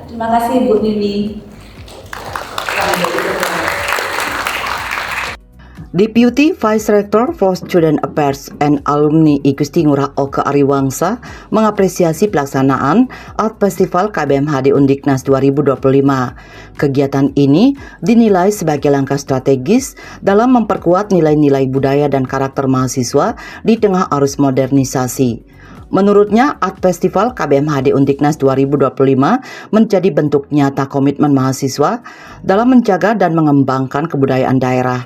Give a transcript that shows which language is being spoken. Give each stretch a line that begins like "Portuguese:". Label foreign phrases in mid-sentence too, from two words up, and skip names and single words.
Indonesian: Terima kasih Bu Nini.
English: Deputy Vice Rector for Student Affairs and Alumni
Indonesian: Igusti Ngurah Oke Ariwangsa mengapresiasi pelaksanaan Art Festival KBMHD Undiknas 2025. Kegiatan ini dinilai sebagai langkah strategis dalam memperkuat nilai-nilai budaya dan karakter mahasiswa di tengah arus modernisasi. Menurutnya, Art Festival KBMHD Undiknas 2025 menjadi bentuk nyata komitmen mahasiswa dalam menjaga dan mengembangkan kebudayaan daerah.